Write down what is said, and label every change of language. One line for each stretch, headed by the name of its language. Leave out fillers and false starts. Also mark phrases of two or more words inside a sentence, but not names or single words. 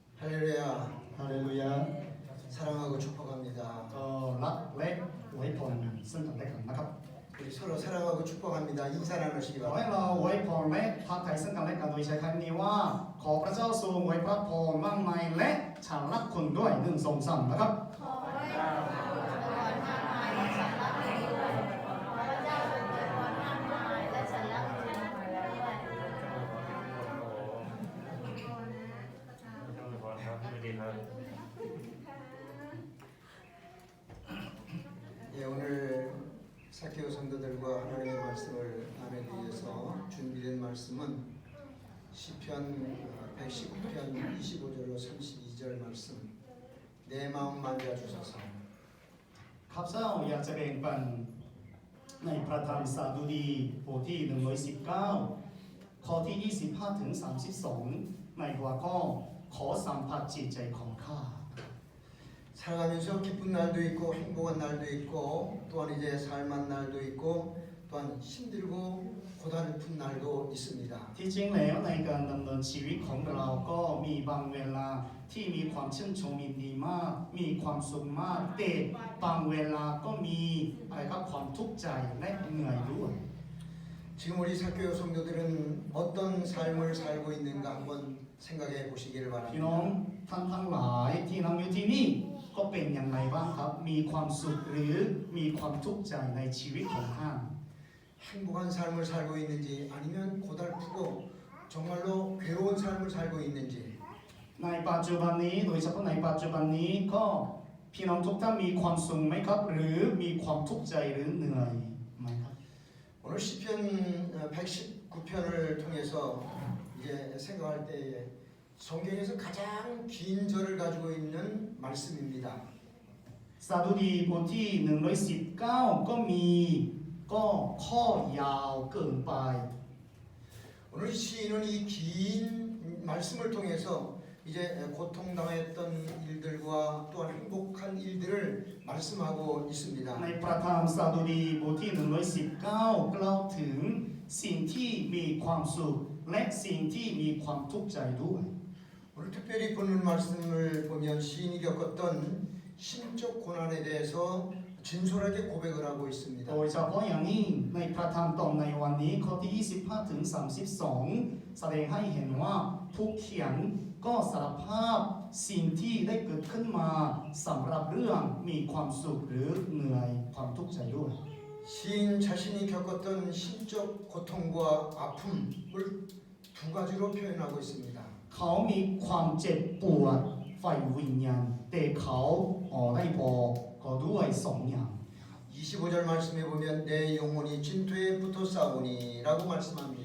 Korean: 할렐루야. 할렐루야. 사랑하고 축복합니다.
Thai: ก็รักและอวยพรซึ่งกันและกันนะครับ
Korean: 우리 서로 사랑하고 축복합니다. 인사 나누시기
Thai: ขอให้
Korean: 바랍니다.
Thai: เราอวยพรและทักทายซึ่งกันและกันโดยใช้คำนี้ว่าขอพระเจ้าทรงอวยพระพรมากมายและฉันรักคุณด้วยหนึ่งสองสามนะครับ ขอให้พระเจ้าทรงอวยพรมากมายและฉันรักคุณด้วยขอพระเจ้าทรงอวยพรมากมายและฉันรักคุณด้วย
Korean: 예, 오늘 사케오 성도들과 하나님의 말씀을 나누기 위해서 준비된 말씀은 시편 119편 25절로 32절 말씀. 내 마음 만져 주소서.
Thai: ข้าพเจ้าอยากจะแบ่งปันในพระธรรมสดุดีบทที่119ข้อที่25ถึง32ในหัวข้อขอสัมผัสจิตใจของข้า
Korean: 살아가면서 기쁜 날도 있고 행복한 날도 있고 또한 이제 살만 날도 있고 또한 힘들고 고달픈 날도 있습니다.
Thai: ที่จริงแล้วในการดำเนินชีวิตของเราก็มีบางเวลาที่มีความชื่นชมยินดีมากมีความสุขมากแต่บางเวลาก็มีอะไรครับความทุกข์ใจและเหนื่อยด้วย
Korean: 지금 우리 사교육 성도들은 어떤 삶을 살고 있는가 한번 생각해 보시기를
Thai: พี่น้อง
Korean: 바랍니다.
Thai: ท่านทั้งหลายที่นั่งอยู่ที่นี่ก็เป็นอย่างไรบ้างครับมีความสุขหรือมีความทุกข์ใจในชีวิตของท่าน
Korean: 행복한 삶을 살고 있는지 아니면 고달프고 정말로 괴로운 삶을 살고 있는지
Thai: ในปัจจุบันนี้โดยเฉพาะในปัจจุบันนี้ก็พี่น้องทุกท่านมีความสุขไหมครับหรือมีความทุกข์ใจหรือเหนื่อยไหมครับ
Korean: 오늘 시편 119편을 통해서 이제 생각할 때에 성경에서 가장 긴 절을 가지고 있는 말씀입니다.
Thai: สดุดีบทที่119ก็มีก็ข้อยาวเกินไป
Korean: 오늘 시인은 이 긴 말씀을 통해서 이제 고통당했던 일들과 또한 행복한 일들을 말씀하고 있습니다.
Thai: ในประธรรมสดุดีบทที่119กล่าวถึงสิ่งที่มีความสุขและสิ่งที่มีความทุกข์ใจด้วย
Korean: 오늘 특별히 본문 말씀을 보면 시인이 겪었던 심적 고난에 대해서 진솔하게 고백을 하고
Thai: โด
Korean: 있습니다.
Thai: ยเฉพาะอย่างยิ่งในพระธรรมตอนในวันนี้ข้อที่25ถึง32แสดงให้เห็นว่าผู้เขียนก็สารภาพสิ่งที่ได้เกิดขึ้นมาสำหรับเรื่องมีความสุขหรือเหนื่อยความทุกข์ใจด้วย
Korean: 시인 자신이 겪었던 심적 고통과 아픔을 두 가지로 표현하고 있습니다.
Thai: เขามีความเจ็บปวดฝ่ายวิญญาณแต่เขาได้บอกก็ด้วยสองอย่าง
Korean: 25절 말씀에 보면 내 영혼이 진토에 붙어 싸우니라고 말씀합니다.